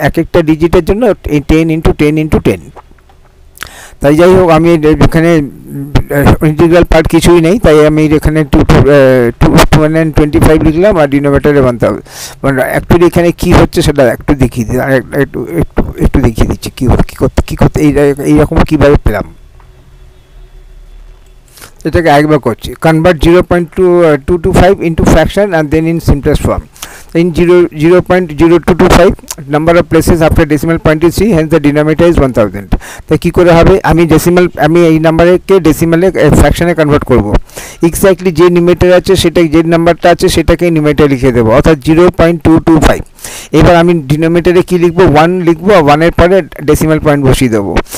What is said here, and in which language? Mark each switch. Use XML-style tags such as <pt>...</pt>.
<bn>এক একটা ডিজিটের জন্য 10 × 10 × 10। তাই যাই হোক, আমি এখানে ইন্টিগ্রাল পার্ট কিছুই নেই, তাই আমি এখানে 225 লিখলাম আর ডিনোমিনেটরে 1000। মানে অ্যাকচুয়ালি এখানে কী হচ্ছে সেটা একটু দেখিয়ে দিই, একটু দেখিয়ে দিচ্ছি কী করতে এইরকম কীভাবে পেলাম।</bn> <en>এটাকে একবার করছি, convert 0.225 into fraction and then in simplest form. In 0.0225 number of places after decimal point is 3, hence the denominator is 1000।</en> <bn>তাই কী করে হবে, আমি এই নাম্বারকে ডেসিমালে ফ্র্যাকশনে কনভার্ট করব। এক্স্যাক্টলি যে নিউমারেটর আছে সেটা, যে নাম্বারটা আছে সেটাকে নিউমারেটরে লিখে দেবো, অর্থাৎ 0.225। এবার আমি ডিনোমিনেটরে কী লিখবো, 1 লিখবো, 1-এর পরে ডেসিমাল পয়েন্ট বসিয়ে দেবো।</bn>